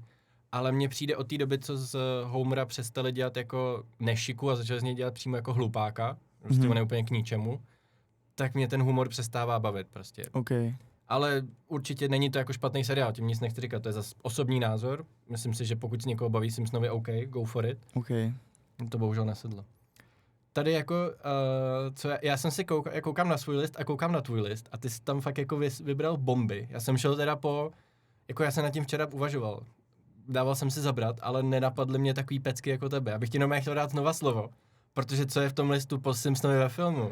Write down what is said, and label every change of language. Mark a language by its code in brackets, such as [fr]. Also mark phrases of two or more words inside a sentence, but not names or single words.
[cs] Ale mně přijde od té doby, co z Homera přestali dělat jako nešiku a začali z něj dělat přímo jako hlupáka, prostě on je úplně k ničemu, tak mě ten humor přestává bavit prostě. Okay. Ale určitě není to jako špatný seriál, tím nic nechci říkat, to je zase osobní názor. Myslím si, že pokud se někoho baví Simpsonovi, [en] OK, go for it. Okay. [cs] To bohužel nesedlo. Tady jako, já jsem si koukám na svůj list a koukám na tvůj list a ty jsi tam fakt jako vybral bomby. Já jsem šel teda já jsem nad tím včera uvažoval. Dával jsem si zabrat, ale nenapadly mě takový pecky jako tebe. Já bych ti jenom chtěl dát znova slovo, protože co je v tom listu po Simpsonovi ve filmu?